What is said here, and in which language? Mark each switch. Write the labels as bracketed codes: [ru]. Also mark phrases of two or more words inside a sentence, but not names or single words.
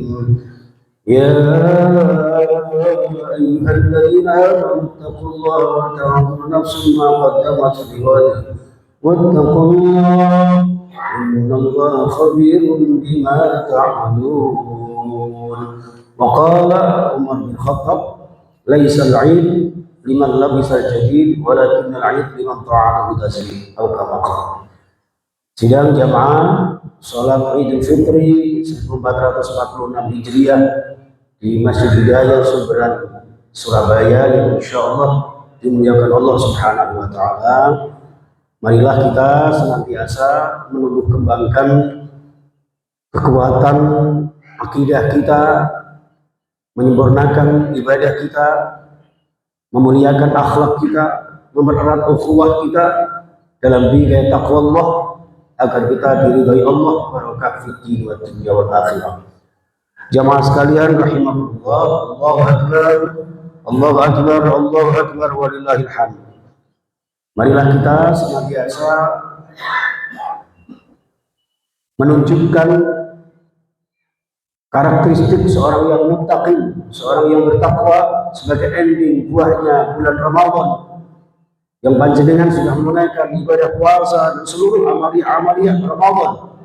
[ar] يا أيها الذين آمنوا اتقوا الله ولتنظر نفس ما قدمت لغد واتقوا الله إن الله خبير بما تعملون. وقال عمر بن الخطاب ليس العيد لمن لبس الجديد ولكن العيد لمن طاعته تسليم أو كما قال. [id] Sidang jamaah sholat Idul Fitri 1446 Hijriah di Masjid Hidayah Sumberan Surabaya yang [ar] إن شاء الله [id] dimuliakan Allah [ar] سبحانه وتعالى. [id] Marilah kita senantiasa menumbuh kembangkan kekuatan akidah kita, menyempurnakan ibadah kita, memuliakan akhlak kita, mempererat ukhuwah kita dalam bidang taqwa Allah agar kita diridhai Allah [ar] بركة في الدين ودنيا والآخرة. [id] Jamaah sekalian rahimakumullah, [ar] الله أكبر، الله أكبر، الله أكبر ولله الحمد. [id] Marilah kita senantiasa menunjukkan karakteristik seorang yang muttaqi, seorang yang bertakwa sebagai ending buahnya bulan Ramadan yang panjenengan sudah menunaikan ibadah puasa dan seluruh amalia-amalia Ramadan.